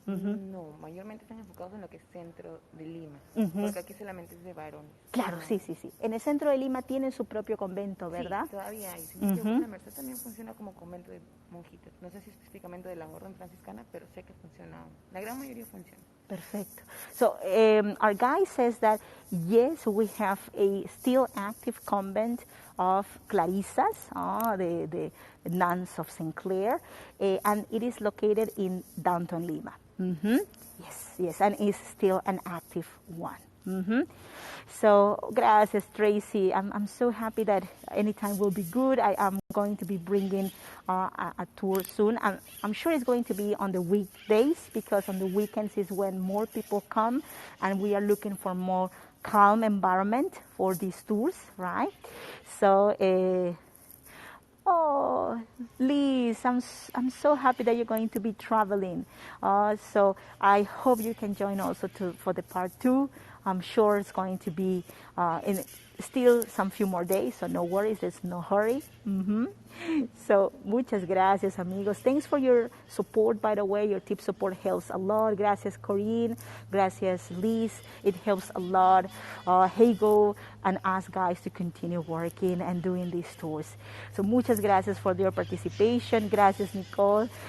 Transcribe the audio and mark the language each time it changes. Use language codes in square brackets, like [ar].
[es] No, mayormente están enfocados en lo que es centro de Lima, porque aquí solamente es de varones. Claro, sí. En el centro de Lima tienen su propio convento, ¿verdad? Sí, todavía hay. Si no, la Merced también funciona como convento de monjitas. No sé si específicamente de la orden franciscana, pero sé que funciona. La gran mayoría funciona. [en] Perfect. So our guy says that yes, we have a still active convent of Clarissas, the nuns of St. Clair, and it is located in downtown Lima. Yes, and it's still an active one. So, gracias, Tracy. I'm so happy that anytime will be good. I am going to be bringing a tour soon. I'm sure it's going to be on the weekdays, because on the weekends is when more people come, and we are looking for more calm environment for these tours, right? So, oh, Liz, I'm so happy that you're going to be traveling. So I hope you can join also for the part 2. I'm sure it's going to be in still some few more days, so no worries, there's no hurry. [es] So, muchas gracias, amigos. [en] Thanks for your support, by the way. Your tip support helps a lot. Gracias, Corinne. Gracias, Liz. It helps a lot. Hego and us guys to continue working and doing these tours. So, [es] muchas gracias [en] for your participation. Gracias, Nicole.